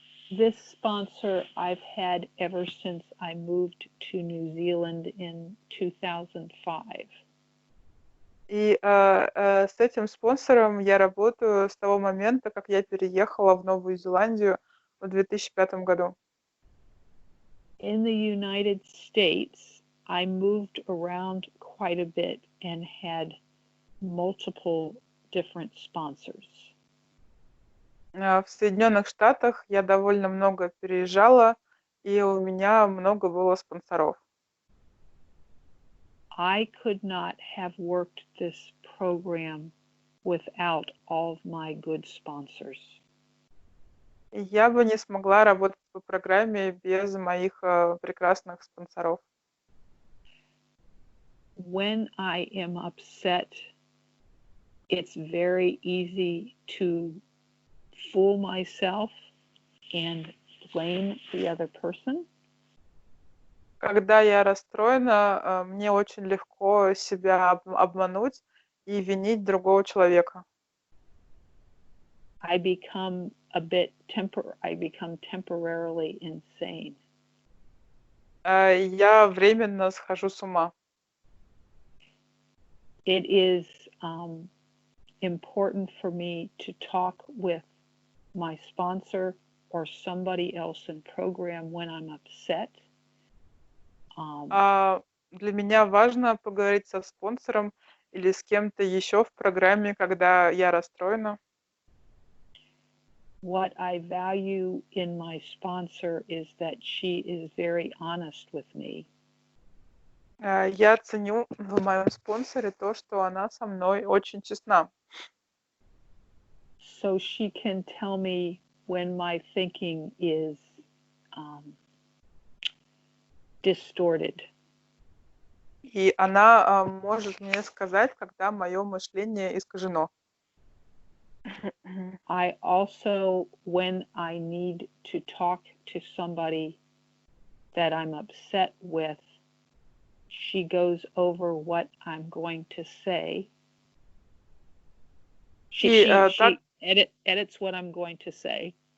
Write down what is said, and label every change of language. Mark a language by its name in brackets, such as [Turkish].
[English] This sponsor I've had ever since I moved to New Zealand in 2005. [Russian] И с этим спонсором я работаю с того момента, как я переехала в Новую Зеландию в 2005 году. [English] In the United States, I moved around quite a bit and had multiple different sponsors. [Russian] В Соединенных Штатах я довольно много переезжала, и у меня много было спонсоров. [English] I could not have worked this program without all of my good sponsors. [Russian] И я бы не смогла работать по программе без моих прекрасных спонсоров. [English] When I am upset, it's very easy to fool myself and blame the other person. [Russian] Когда я расстроена, мне очень легко себя обмануть и винить другого человека. [English] I become temporarily insane. [Russian] Я временно схожу с ума. [English] It is important for me to talk with my sponsor or somebody else in program when I'm upset. [Russian] Для меня важно поговорить со спонсором или с кем-то еще в программе, когда я расстроена. [English] What I value in my sponsor is that she is very honest with me. [Russian] Я ценю в моем спонсоре то, что она со мной очень честна. [English] So she can tell me when my thinking is distorted. [Russian] И она может мне сказать, когда мое мышление искажено. [English] I also, when I need to talk to somebody that I'm upset with, she goes over what I'm going to say. She edits what I'm going to say.